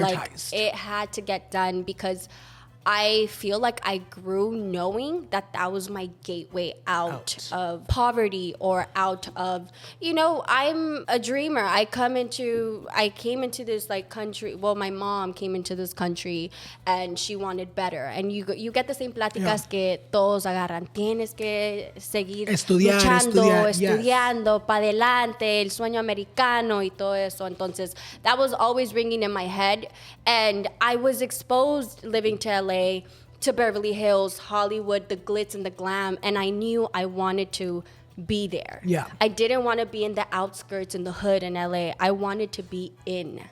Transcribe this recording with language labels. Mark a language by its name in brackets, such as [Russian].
[English] Like, it had to get done because I feel like I grew knowing that that was my gateway out of poverty or out of, I'm a dreamer. I came into this like country. Well, my mom came into this country and she wanted better. And you get the same [Spanish] pláticas que todos agarran. Tienes que seguir estudiando, pa adelante, el sueño americano y todo eso. [English] Entonces, that was always ringing in my head. And I was exposed living to LA, to Beverly Hills, Hollywood, the glitz and the glam, and I knew I wanted to be there. Yeah. I didn't want to be in the outskirts in the hood in LA. I wanted to be in.